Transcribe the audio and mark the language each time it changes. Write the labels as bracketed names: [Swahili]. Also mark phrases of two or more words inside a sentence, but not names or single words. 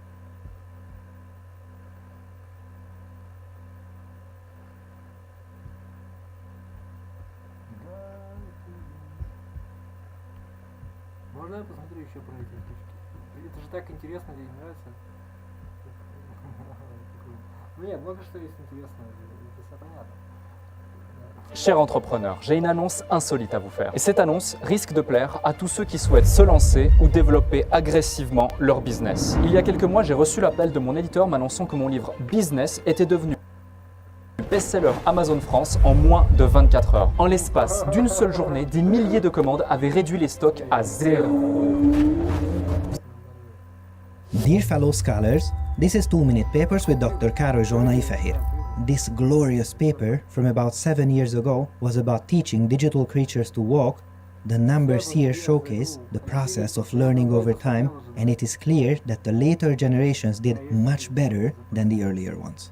[Russian] Можно я посмотрю еще про эти штучки? Это же так интересно, тебе не нравится? Ну нет, много что есть интересного, это все понятно. [French] Cher entrepreneur, j'ai une annonce insolite à vous faire. Et cette annonce risque de plaire à tous ceux qui souhaitent se lancer ou développer agressivement leur business. Il y a quelques mois, j'ai reçu l'appel de mon éditeur m'annonçant que mon livre Business était devenu best-seller Amazon France en moins de 24 heures. En l'espace d'une seule journée, des milliers de commandes avaient réduit les stocks à zéro. [English] Dear fellow scholars, this is 2-Minute Papers with Dr. Károly Zsolnai Fehér. This glorious paper from about 7 years ago was about teaching digital creatures to walk. The numbers here showcase the process of learning over time, and it is clear that the later generations did much better than the earlier ones.